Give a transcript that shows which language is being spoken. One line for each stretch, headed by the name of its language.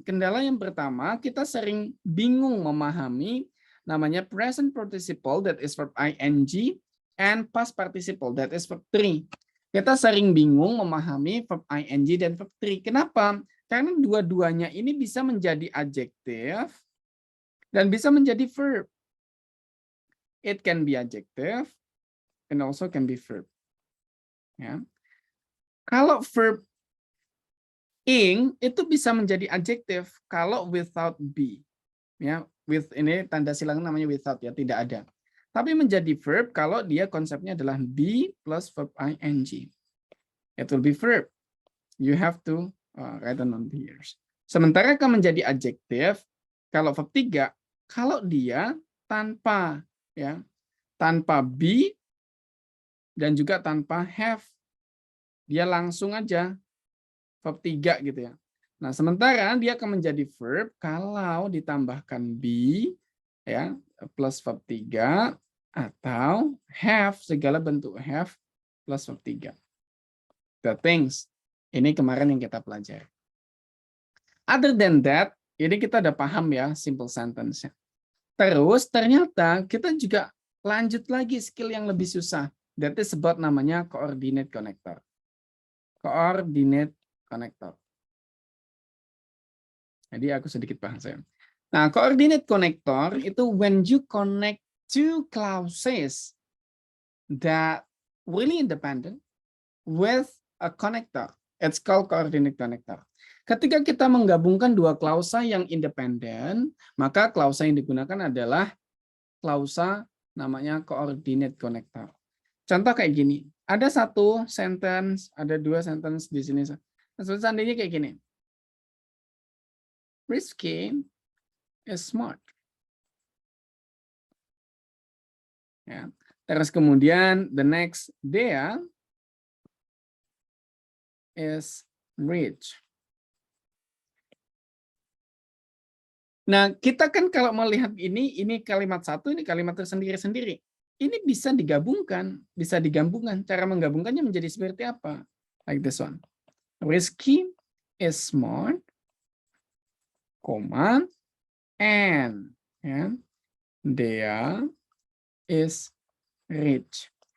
Indonesian: Kendala yang pertama, kita sering bingung memahami
English: namanya present participle, that is verb ing, and past participle, that is verb 3.
Indonesian: Kita sering bingung memahami verb ing dan verb 3. Kenapa? Karena dua-duanya ini bisa menjadi adjective dan bisa menjadi verb.
English: It can be adjective and also can be verb.
Indonesian: Ya. Kalau verb ing itu bisa menjadi adjective kalau without be. Ya, with ini tanda silang namanya without ya, tidak ada. Tapi menjadi verb kalau dia konsepnya adalah be plus verb ing.
English: It will be verb. You have to write down on here.
Indonesian: Sementara kan menjadi adjective kalau verb 3 kalau dia tanpa ya, tanpa be dan juga tanpa have. Dia langsung aja verb 3 gitu ya. Nah, sementara dia akan menjadi verb kalau ditambahkan be ya, plus verb 3 atau have, segala bentuk have plus verb 3.
English: The things.
Indonesian: Ini kemarin yang kita pelajari.
English: Other than that,
Indonesian: ini kita udah paham ya simple sentence. Terus ternyata kita juga lanjut lagi skill yang lebih susah.
English: That is about namanya coordinate connector. Coordinate connector.
Indonesian: Jadi aku sedikit bahas ya.
English: Nah, coordinate connector itu when you connect two clauses that really independent with a connector. It's called coordinate connector.
Indonesian: Ketika kita menggabungkan dua klausa yang independen, maka klausa yang digunakan adalah klausa namanya coordinate connector. Contoh kayak gini. Ada satu sentence, ada dua sentence di sini. Seandainya kayak gini.
English: Rizky is smart.
Indonesian: Ya. Terus kemudian
English: the next Dea is rich.
Indonesian: Nah, kita kan kalau melihat ini kalimat satu, ini kalimat tersendiri-sendiri. Ini bisa digabungkan. Cara menggabungkannya menjadi seperti apa?
English: Like this one. Rizky is smart, comma, and ya, Dea is rich.